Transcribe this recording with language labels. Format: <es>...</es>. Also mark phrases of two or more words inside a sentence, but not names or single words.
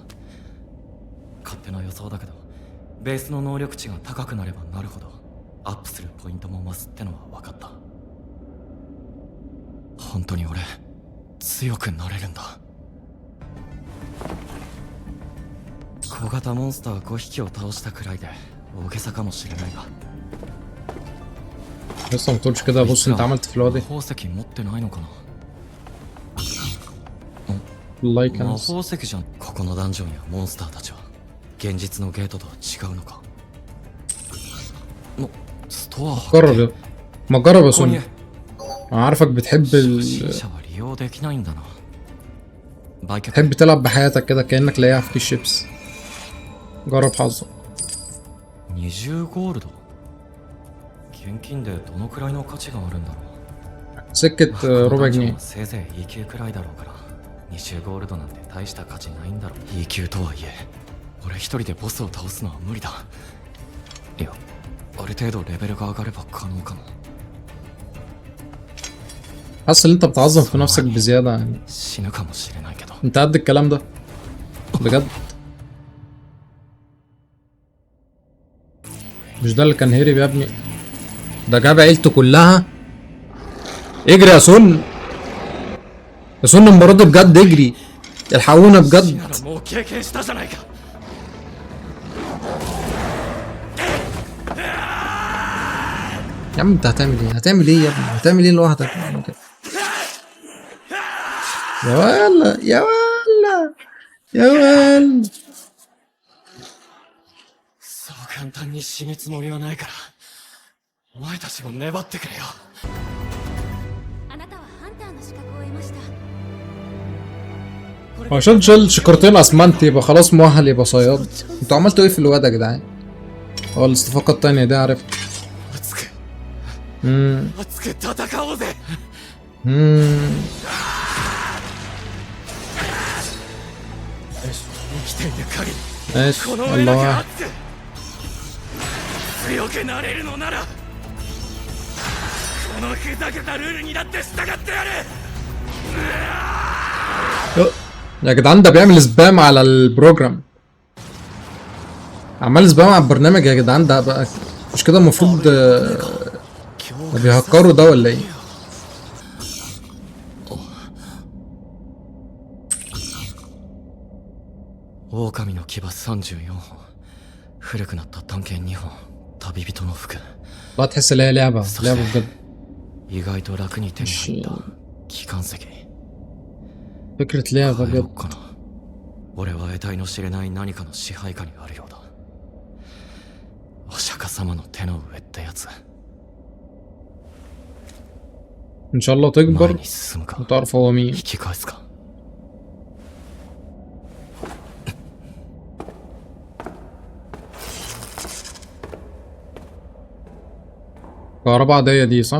<ja>勝手な予想だけどベースの能力値が高くなればなるほどアップするポイントも増すってのは分かった。本当に俺強くなれるんだ。小型モンスター5匹を倒したくらいで大げさかもしれないが</ja> <ar>لسه ما تقولش كده. بص انت عملت في الواد</ar> <ja>魔法石持ってないのかな。</ja> <ar>الله يكنس.</ar> <ja>魔法石じゃん。ここのダンジョンやモンスターたちは現実のゲートとは違うのか。ストア</ja> <ar>جرب يا، ما جرب يا</ar> <ja>ここに</ja> <ar>سون. انا عارفك بتحب</ar> <ja>初心者は利用できないんだな。売却</ja> <ar>تحب تلعب بحياتك كده كأنك لاقيها في كيس شيبس. جرب حظك.</ar> <ja>20 ゴールド。現金でどのくらいの価値があるんだろう。</ja> <ar>سكة</ar> <ja>この</ja> <ar>ربع</ar> <ja>ダンジョン</ja> <ar>جنيه.</ar> <ja>はせいぜい E 級くらいだろうから20ゴールドなんて大した価値ないんだろう。 E 級とはいえ俺一人でボスを倒すのは無理だ。いやある程度レベルが上がれば可能かも。</ja> <ar>حاسس ان انت بتعظم في نفسك بزيادة يعني.</ar> <ja>死ぬかもしれないけど</ja> <ar>انت قد الكلام ده بجد؟ مش ده اللي كان هرب يا ابني؟ ده جاب عيلته كلها. اجري يا سون، يا سون المرة دي بجد اجري، الحقونا</ar> <ja>死</ja> <ar>بجد.</ar> <ja>ならもう経験したじゃないか。</ja> <ar>يا عم انت هتعمل ايه؟ هتعمل ايه يا ابني؟ هتعمل ايه لوحدك يعني كده؟ يا ولا يا ولا يا ولا.</ar> <ja>そう簡単に死ぬつもりはないからお前たちも粘ってくれよ。あなたはハンターの資格を得ました</ja> <ar>عشان شال شكرتين اسمنت يبقى خلاص مؤهل يبقى صياد. انتوا عملتوا ايه في الواد يا جدعان؟ اه الاستفاقة التانية دي عرفت.</ar> <ja>熱く امم 熱く戦おうぜ。 生きている限り</ja> <ar>ماشي</ar> <ja>この上</ja> <ar>الله</ar> <ja>だけ</ja> <ar>واحد.</ar> <ja>熱く強くなれるのならこのふざけたルールにだって従ってやる</ja> <ar>يا جدعان ده بيعمل سبام على البروجرام. عمال سبام على البرنامج يا جدعان. ده بقى مش كده المفروض ده بيهكروا ده ولا ايه؟</ar> <ja>狼の牙34本古くなった探検2本旅人の服</ja> <ar>لا تحس ان هي لعبة بجد.</ar> <ja>意外と楽に手に入った機関石</ja> <ar>فكرة لعبة</ar> <ja>帰ろ</ja> <ar>بجد.</ar> <ja>っかな俺は得体の知れない何かの支配下にあるようだお釈迦様の手の上ってやつ</ja> <ar>ان شاء الله</ar> <ja>前</ja> <ar>تكبر</ar> <ja>に進むか</ja> <ar>وتعرف هو</ar> <ja>引</ja> <ar>مين.</ar> <ja>き返すか</ja> <ar>كهرباء عادية دي صح؟</ar>